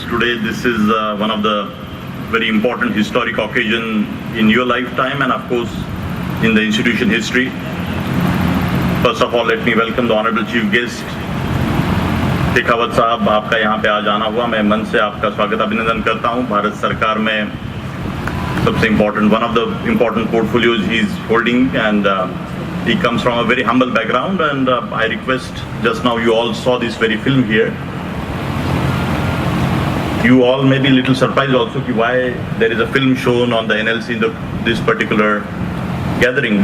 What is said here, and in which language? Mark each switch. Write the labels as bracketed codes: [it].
[en] Today, this is one of the very important historic occasion in your lifetime and, of course, in the institution history. First of all, let me welcome the Honorable Chief Guest, Shekhawat Sahab. [hi] आपका यहाँ पे आज आना हुआ, मैं मन से आपका स्वागत अभिनंदन करता हूँ. भारत सरकार में सबसे [en] important, one of the important portfolios he is holding, and he comes from a very humble background. And I request, just now you all saw this very film here. You all may be a little surprised also why there is a film shown on the NLC in this particular gathering.